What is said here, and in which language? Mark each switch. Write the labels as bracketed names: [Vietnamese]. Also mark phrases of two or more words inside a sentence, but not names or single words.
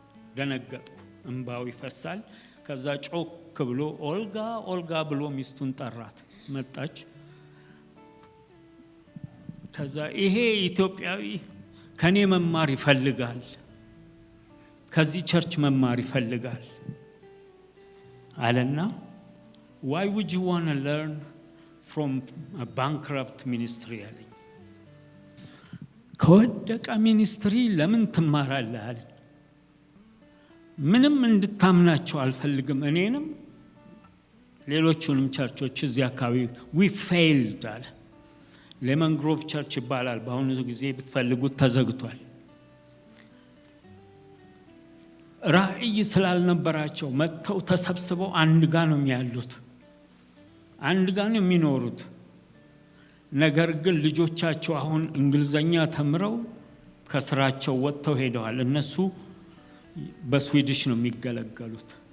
[Amharic] ደነገጥኩ። እንባው ይፈሳል። ከዛ ጮክ ብሎ ኦልጋ ኦልጋ ብሎ ሚስቱን ጠራት። መጣች። ከዛ ይሄ ኢትዮጵያዊ ከኔ መማር ይፈልጋል፣ ከዚህ ቸርች መማር ይፈልጋል [English] አለና why would you want to learn from a bankrupt ministry አለኝ። [Amharic] ከወደቀ ሚኒስትሪ ለምን ትማራለህ አለኝ። ምንም እንድታምናቸው አልፈልግም፣ እኔንም ሌሎቹንም ቸርቾች እዚህ አካባቢ [English] we failed [Amharic] አለ። ሌመን ግሮቭ ቸርች ይባላል። በአሁኑ ጊዜ ብትፈልጉት ተዘግቷል። ራእይ ስላልነበራቸው መጥተው ተሰብስበው አንድ ጋር ነው የሚያሉት፣ አንድ ጋር ነው የሚኖሩት። ነገር ግን ልጆቻቸው አሁን እንግሊዘኛ ተምረው ከስራቸው ወጥተው ሄደዋል። እነሱ በስዊዲሽ ነው የሚገለገሉት።